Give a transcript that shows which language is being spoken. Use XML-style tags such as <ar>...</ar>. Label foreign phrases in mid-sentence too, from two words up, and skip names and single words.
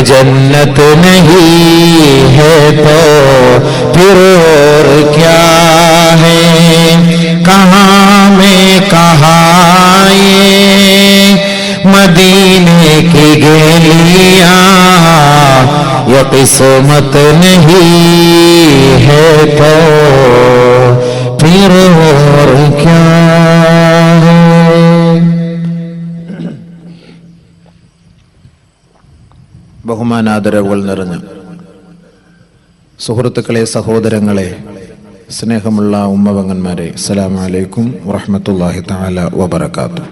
<ur>جنت نہیں ہے تو پھر اور کیا ہے کہاں میں کہاں یہ مدینے کی گلیاں یہ قسمت نہیں ہے تو پھر اور کیا ہے</ur> <ml>ബഹുമാനാദരവുകൾ നിറഞ്ഞ സുഹൃത്തുക്കളെ, സഹോദരങ്ങളെ, സ്നേഹമുള്ള ഉമ്മവങ്ങന്മാരെ,</ml> <ar>السلام عليكم ورحمة الله تعالى وبركاته.</ar>